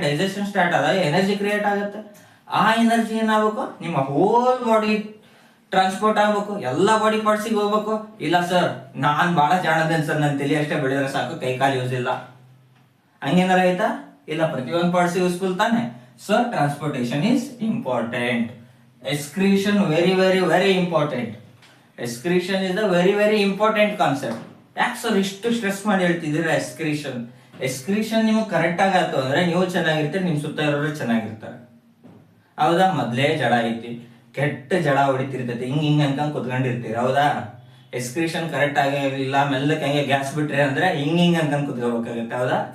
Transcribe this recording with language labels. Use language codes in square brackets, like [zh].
[kn] Digestion start ಆದಾಗ energy create ಆಗುತ್ತೆ. ಆ ಎನರ್ಜಿ ಏನಾಗಬೇಕು, ನಿಮ್ಮ ಹೋಲ್ ಬಾಡಿ ಟ್ರಾನ್ಸ್ಪೋರ್ಟ್ ಆಗ್ಬೇಕು, ಎಲ್ಲಾ ಬಾಡಿ ಪಾರ್ಟ್ಸಿಗೆ ಹೋಗ್ಬೇಕು. ಇಲ್ಲ ಸರ್, ನಾನ್ ಬಹಳ ಜಾಣದೇನ್ ಸರ್, ನನ್ನ ತಲೆ ಅಷ್ಟೇ ಬೆಳೆದ್ರೆ ಸಾಕು, ಕೈ ಕಾಲು ಯೂಸ್ ಇಲ್ಲ, ಹಂಗೇನಾರ ಆಯ್ತಾ? ಇಲ್ಲ, ಪ್ರತಿಯೊಂದು ಪಾರ್ಟ್ಸ್ ಯೂಸ್ಫುಲ್ ತಾನೆ. [en] So transportation is important. Excretion, very very very important. Excretion is a very very important concept. [kn] ಯಾಕೆ ಸರ್ ಇಷ್ಟು ಸ್ಟ್ರೆಸ್ ಮಾಡಿ ಹೇಳ್ತಿದ್ದೀರಾ ಎಕ್ಸ್ಕ್ರೀಷನ್ ನಿಮಗೆ ಕರೆಕ್ಟ್ ಆಗತ್ತು ಅಂದ್ರೆ ನೀವು ಚೆನ್ನಾಗಿರ್ತೀರಿ, ನಿಮ್ ಸುತ್ತ ಇರೋರು ಚೆನ್ನಾಗಿರ್ತಾರೆ. ಹೌದಾ? ಮೊದ್ಲೇ ಜಡ ಐತಿ, ಕೆಟ್ಟ ಜಡ ಹೊಡಿತಿರ್ತೈತಿ, ಹಿಂಗ್ ಅನ್ಕೊಂಡ್ ಕುತ್ಕೊಂಡಿರ್ತೀರಿ. ಹೌದಾ? ಎಕ್ಸ್ಕ್ರೀಷನ್ ಕರೆಕ್ಟ್ ಆಗಿರ್ಲಿಲ್ಲ, ಮೆಲ್ಲಕ್ಕೆ ಹಂಗೆ ಗ್ಯಾಸ್ ಬಿಟ್ರೆ ಅಂದ್ರೆ ಹಿಂಗ್ ಅನ್ಕೊಂಡ್ ಕುತ್ಕೋಬೇಕಾಗುತ್ತೆ. ಹೌದಾ?